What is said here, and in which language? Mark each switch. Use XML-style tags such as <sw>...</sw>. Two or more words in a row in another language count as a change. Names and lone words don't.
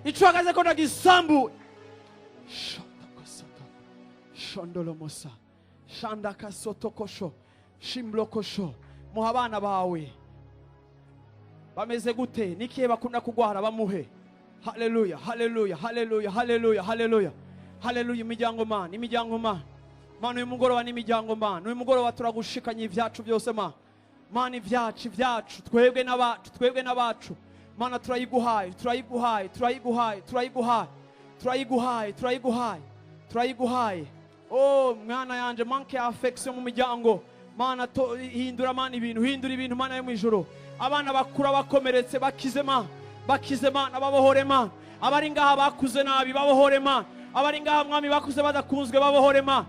<rn>shondolo mosa shandaka sotokosho shimblokosho muha abana bawe bameze gute nikiye bakunda kugwara bamuhe haleluya haleluya haleluya haleluya haleluya haleluya imiryango mana uyu mugoroba n'imiryango mana uyu mugoroba turagushikanye ivyacu byose mana ivyacu twebwe n'abacu mana turayiguhaye oh mwana yanje manke ya affection mu miryango mana hindura mana ibintu mana yo mwijoro abana bakura bakomeretse bakize mana babohore mana abari ngaha bakuze nabi babohore mana abari ngaha mwami bakuze badakunzwe babohore</rn>